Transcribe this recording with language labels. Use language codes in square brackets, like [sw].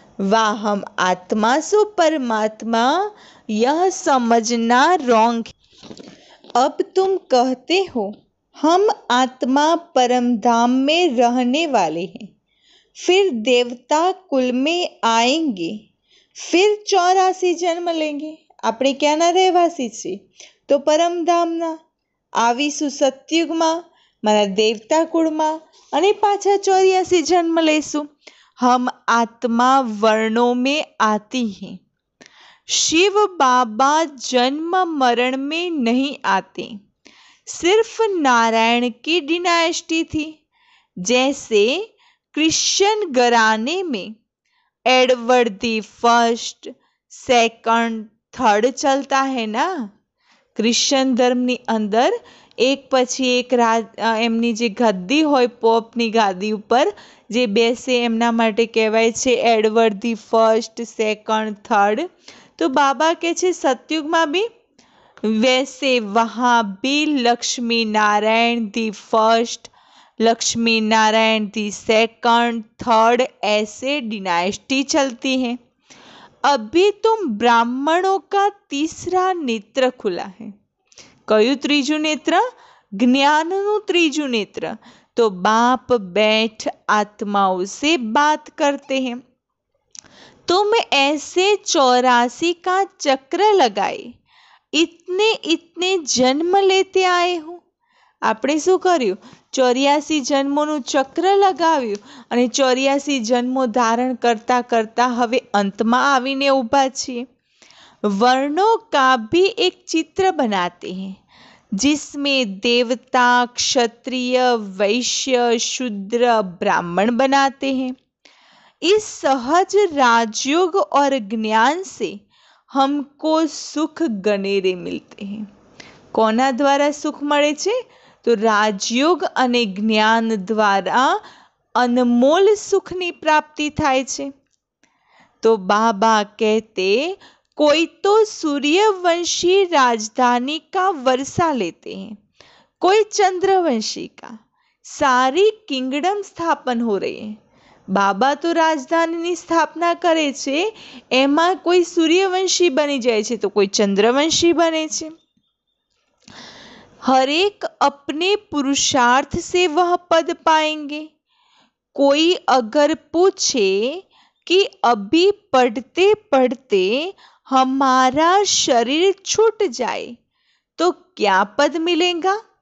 [hi] वाह हम आत्मा सो परमात्मा, यह समझना रॉन्ग है। अब तुम कहते हो हम आत्मा परम धाम में रहने वाले हैं। फिर देवता कुल में आएंगे, फिर 84 जन्म लेंगे। [gu] આપણે ક્યાંના રહેવાસી છીએ? તો પરમધામના. આવીશું સતયુગમાં, મારા દેવતા કુળમાં, અને પાછા 84 જન્મ લેશું. [hi] हम आत्मा वर्णों में आती हैं. शिव बाबा जन्म मरण में नहीं आते, सिर्फ नारायण की डिनाइस्टी थी. जैसे क्रिश्चियन घराने में Edward the first, second, third चलता है ना. [gu] ક્રિશ્ચન ધર્મની અંદર એક પછી એક એમની જે ગદ્દી હોય પોપની ગાદી ઉપર જે બેસે એમના માટે કહેવાય છે Edward the first, second, third. તો બાબા કહે છે સતયુગમાં બી [hi] वैसे वहाँ भी Lakshmi Narayan the first, Lakshmi Narayan the second, third, ऐसे डिनाइस्टी चलती है. अभी तुम ब्राह्मणों का तीसरा नेत्र खुला है. [gu] कયું ત્રીજું નેત્ર? જ્ઞાનનું ત્રીજું નેત્ર. [hi] तो बाप बैठ आत्माओं से बात करते हैं. तुम ऐसे 84 का चक्र लगाए, इतने इतने जन्म लेते आए हो. [gu] આપણે શું કર્યું? 84 જન્મોનું ચક્ર લગાવ્યું અને 84 જન્મો ધારણ કરતા કરતા હવે અંતમાં આવીને ઊભા છીએ. [hi] वर्णों का भी एक चित्र बनाते हैं, जिसमें देवता, क्षत्रिय, वैश्य, शूद्र, ब्राह्मण बनाते हैं. इस सहज राजयोग और ज्ञान से हमको सुख गनेरे मिलते हैं. [gu] કોના દ્વારા સુખ મળે છે? તો રાજયોગ અને જ્ઞાન દ્વારા અનમોલ સુખની પ્રાપ્તિ થાય છે. [hi] તો બાબા કહેતે कोई तो सूर्यवंशी राजधानी का वर्षा लेते हैं, कोई चंद्रवंशी का. सारी किंगडम स्थापन हो रही है. [gu] બાબા તો રાજધાનીની સ્થાપના કરે છે, એમાં કોઈ સૂર્યવંશી બની જાય છે તો કોઈ ચંદ્રવંશી બને છે. [hi] हर एक अपने पुरुषार्थ से वह पद पाएंगे. कोई अगर पूछे कि अभी पढ़ते पढ़ते हमारा शरीर छूट जाए तो क्या पद मिलेगा?